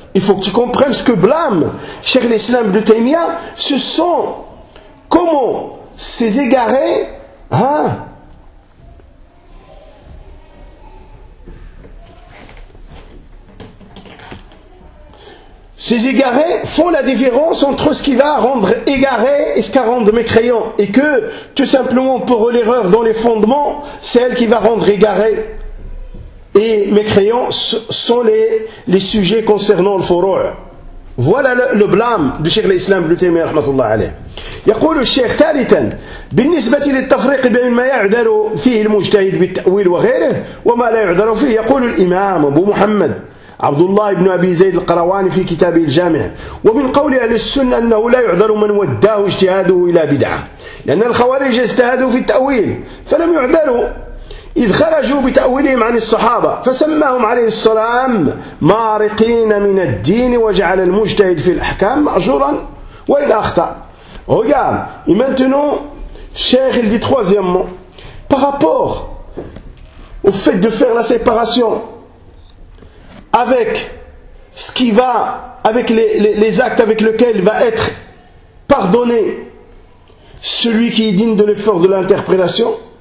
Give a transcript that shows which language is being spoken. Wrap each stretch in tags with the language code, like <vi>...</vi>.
<fr>Il faut que tu comprennes ce que blâme Cheikh l'Islam de Taïmia, ce sont comment ces égarés, hein, ces égarés font la différence entre ce qui va rendre égaré et ce qu'a rendre mécréant. Et que, tout simplement, pour l'erreur dans les fondements, c'est elle qui va rendre égaré. Et mécréant sont les sujets concernant le furu'. Voilà le blâme du Cheikh l'Islam Ibn Taymiyyah rahmatullah alayh.</fr> <ar>يقول الشيخ ثالثا بالنسبة للتفريق بين ما يعذر فيه المجتهد بالتأويل وغيره وما لا يعذر فيه يقول الإمام أبو محمد عبد الله بن أبي زيد القرواني في كتابه الجامع ومن قول أهل السنة أنه لا يعذر من وداه اجتهاده إلى بدعة لأن الخوارج اجتهدوا في التأويل فلم يعذروا إذ خرجوا بتأويلهم عن الصحابة فسماهم عليه السلام مارقين من الدين وجعل المجتهد في الأحكام مأجورا وإن أخطأ.</ar> <fr>Regarde, et maintenant, Cheikh, il dit troisièmement, par rapport au fait de faire la séparation avec ce qui va, avec les actes avec lesquels va être pardonné celui qui est digne de l'effort de l'interprétation,</fr>